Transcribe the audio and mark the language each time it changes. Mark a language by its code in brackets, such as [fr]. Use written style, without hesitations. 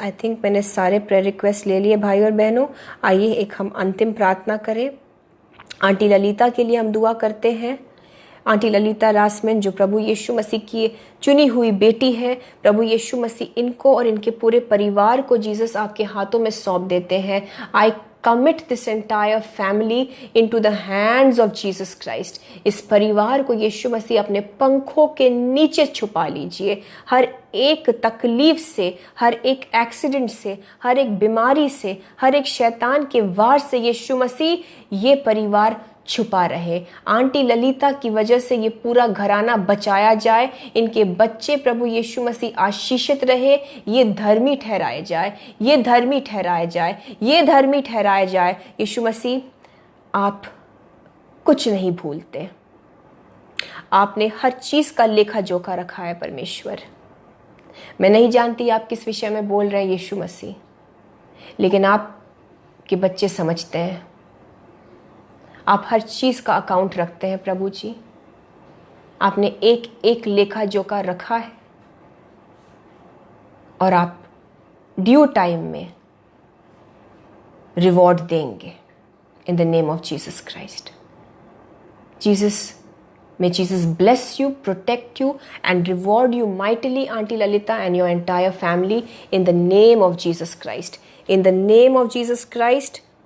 [en] I think [hi] मैंने सारे prayer request ले लिए भाई और बहनों। आइए एक हम अंतिम प्रार्थना करें। आंटी ललिता के लिए हम दुआ करते हैं। आंटी ललिता रासमैन जो प्रभु यीशु मसीह की चुनी हुई बेटी है, प्रभु यीशु मसीह इनको और इनके पूरे परिवार को जीसस आपके हाथों में सौंप देते हैं। [en] I commit this entire family into the hands of Jesus Christ। [hi] इस परिवार को यीशु मसीह अपने पंखों के नीचे छुपा लीजिए। हर एक तकलीफ से, हर एक एक्सीडेंट से, हर एक बीमारी से, हर एक शैतान के वार से यीशु मसीह ये परिवार छुपा रहे। आंटी ललिता की वजह से ये पूरा घराना बचाया जाए। इनके बच्चे प्रभु यीशु मसीह आशीषित रहे। ये धर्मी ठहराए जाए, ये धर्मी ठहराए जाए, ये धर्मी ठहराए जाए। यीशु मसीह आप कुछ नहीं भूलते। आपने हर चीज का लेखा जोखा रखा है परमेश्वर। मैं नहीं जानती आप किस विषय में बोल रहे हैं यीशु मसीह, लेकिन आपके बच्चे समझते हैं। आप हर चीज का अकाउंट रखते हैं प्रभु जी। आपने एक एक लेखा जोखा रखा है और आप ड्यू टाइम में रिवॉर्ड देंगे [en] In the name of Jesus Christ. Jesus, may Jesus bless you, protect you and reward you mightily, Auntie Lalita and your entire family in the name of Jesus Christ। in the name of Jesus Christ.